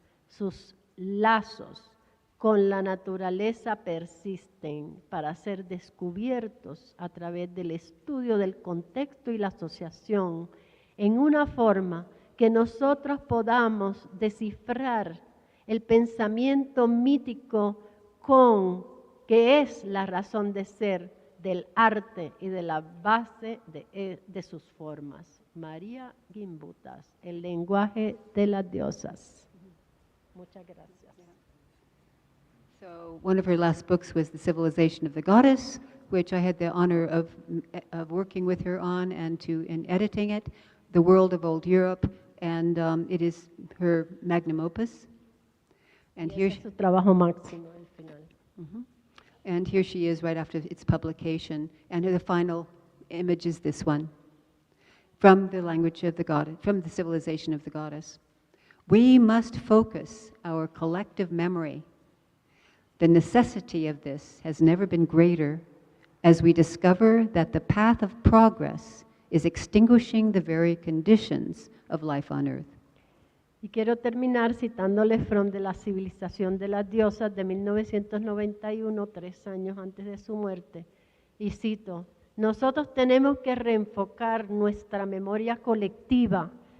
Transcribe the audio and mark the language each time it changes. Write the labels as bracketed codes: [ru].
[es] Sus lazos con la naturaleza persisten para ser descubiertos a través del estudio del contexto y la asociación en una forma que nosotros podamos descifrar el pensamiento mítico que es la razón de ser del arte y de la base de sus formas. María Gimbutas, el lenguaje de las diosas. Muchas gracias. [en] So one of her last books was The Civilization of the Goddess, which I had the honor of working with her on and editing it, The World of Old Europe, and it is her magnum opus. And here [es] es su trabajo máximo al final. [en] And here she is right after its publication, and the final image is this one, from the language of the goddess, from the civilization of the goddess. We must focus our collective memory. The necessity of this has never been greater as we discover that the path of progress is extinguishing the very conditions of life on earth. [es] Y quiero terminar citándoles From de la civilización de las diosas de 1991, 3 años antes de su muerte. Y cito, nosotros tenemos que reenfocar nuestra memoria colectiva.